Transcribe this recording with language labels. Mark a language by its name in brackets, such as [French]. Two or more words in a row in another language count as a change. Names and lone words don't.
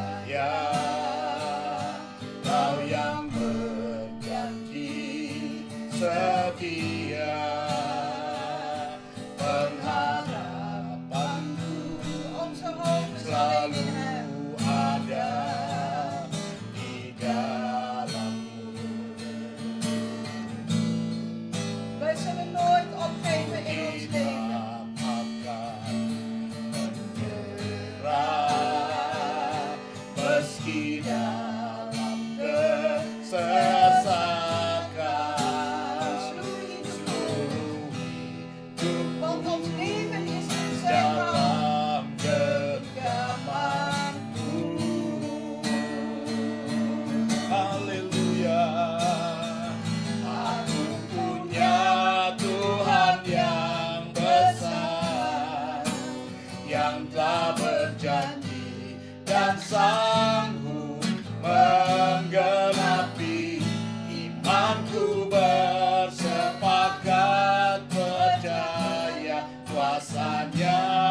[Indonesian] Kau yang berjanji setia, pengharapanku [Dutch] Onze hoop is alleen in Hem. [Indonesian] ada di dalammu. [Dutch] Wij zullen nooit opgeven in ons leven. [Indonesian] Meski dalam kesesakan, seluruh hidup [Dutch] Want ons leven is in zijn hand. [Indonesian] dalam genggamanmu. Haleluya. Aku punya Tuhan yang besar, yang telah berjanji dan sanggup menggenapi imanku, bersepakat percaya kuasanya.